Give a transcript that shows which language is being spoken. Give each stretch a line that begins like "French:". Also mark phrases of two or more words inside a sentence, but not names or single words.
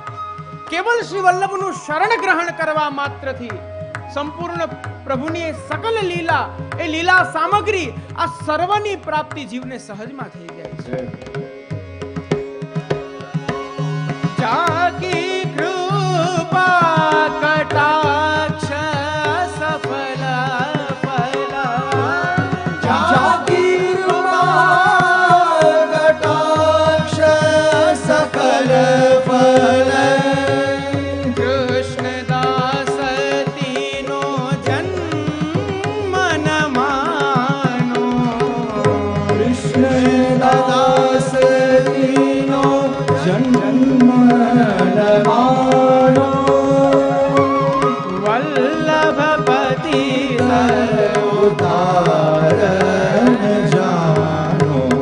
Gujarati: કેવલ શ્રી વલ્લભનું શરણ ગ્રહણ કરવા માત્રથી સંપૂર્ણ પ્રભુની સકલ લીલા, એ લીલા સામગ્રી, આ સર્વની પ્રાપ્તિ જીવને સહજમાં થઈ જાય છે.
Hindi: जाकी कृपा कटाक्ष सफल फल, जाकी कृपा कटाक्ष सकल फल, कृष्णदास तीनो जन्म न मानो, कृष्ण दास तीनो जन्म न मानो, વલ્લભપતિ उतारण जानो,